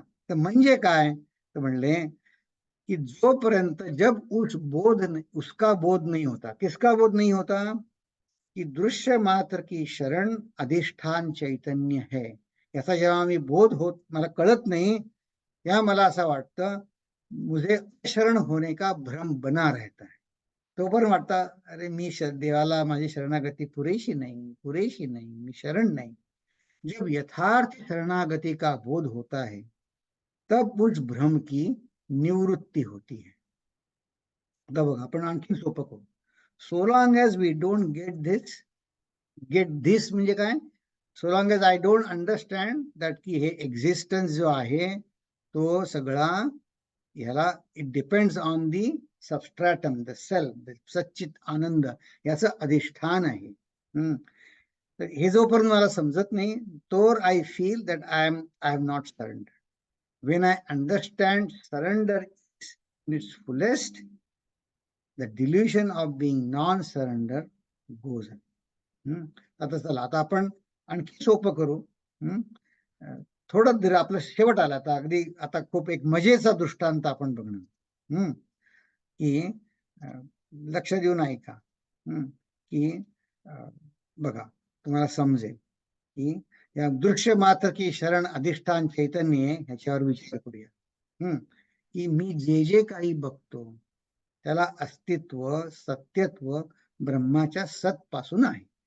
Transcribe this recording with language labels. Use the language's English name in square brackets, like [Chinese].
[Marathi] तर म्हणजे काय तर म्हणले कि जोपर्यंत [Hindi] जब उसका बोध नहीं होता, किसका बोध नहीं होता, कि दृश्य मात्र की शरण अधिष्ठान चैतन्य है, [Marathi] याचा जेव्हा मी बोध होत मला कळत नाही, तेव्हा मला असं वाटतं [Hindi] मुझे शरण होने का भ्रम बना रहता है. [Marathi] तोपर्यंत वाटतं अरे मी देवाला माझी शरणागती पुरेशी नाही, मी शरण नाही. [Hindi] जब यथार्थ शरणागति का बोध होता है तब उस भ्रम की निवृत्ती होती है. [Marathi] आता बघा आपण आणखी सोपं करू. [English] so long as we don't get this [Marathi] म्हणजे काय, [English] so long as I don't understand that [Marathi] की हे एक्झिस्टन्स जो आहे तो सगळा ह्याला [English] it depends on the substratum, the self, सच्चित आनंद [Marathi] याचं अधिष्ठान आहे. तर हे जोपर्यंत मला समजत नाही तोवर [English] I feel that I have not surrender. When I understand surrender in its fullest, the delusion of being non-surrender goes on. [Marathi] आता चला आता आपण आणखी सोपं करू. थोडं आपलं शेवट आला आता, अगदी आता खूप एक मजेचा दृष्टांत आपण बघणार की लक्ष देऊन ऐका की बघा तुम्हाला समजेल की या [Hindi] दृश्य मात्र की शरण अधिष्ठान चैतन्य [Marathi] ह्याच्यावर विचार करूया की मी जे काही बघतो त्याला अस्तित्व सत्यत्व ब्रह्माच्या सत पासून आहे.